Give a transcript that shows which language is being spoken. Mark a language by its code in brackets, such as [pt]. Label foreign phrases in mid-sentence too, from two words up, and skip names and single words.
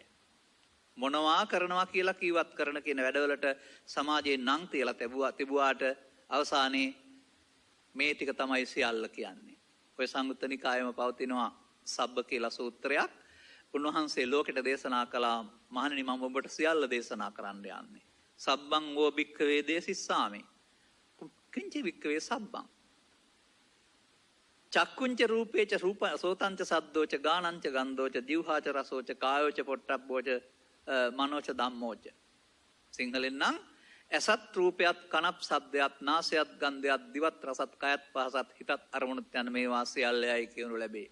[si] මොනවා කරනවා කියලා කීවත් කරන කියන වැඩවලට සමාජයේ නම් තියලා තිබුවාට අවසානයේ මේ ටික තමයි සියල්ල කියන්නේ. ඔය සංයුත්ත නිකායෙම පවතිනවා සබ්බ කියලා සූත්‍රයක්. උන්වහන්සේ ලෝකෙට දේශනා කළා, මහණෙනි මම ඔබට සියල්ල දේශනා කරන්න යන්නේ. [pi] සබ්බං වෝ භික්ඛවේ දේසිස්සාමි. කිංච භික්ඛවේ සබ්බං. චක්කුංච රූපේච රූප සෝතංච සද්දෝච ගානංච ගන්ධෝච දිවහාච රසෝච කායෝච පොට්ටබ්බෝච මනෝච ධම්මෝච. [si] සිංහලෙන් නම් ඇසත් රූපයත් කනත් ශබ්දයත් නාසයත් ගන්ධයත් දිවත් රසත් කයත් පහසත් හිතත් අරමුණත් යන මේවා සියල්ලයි කියනු ලැබේ.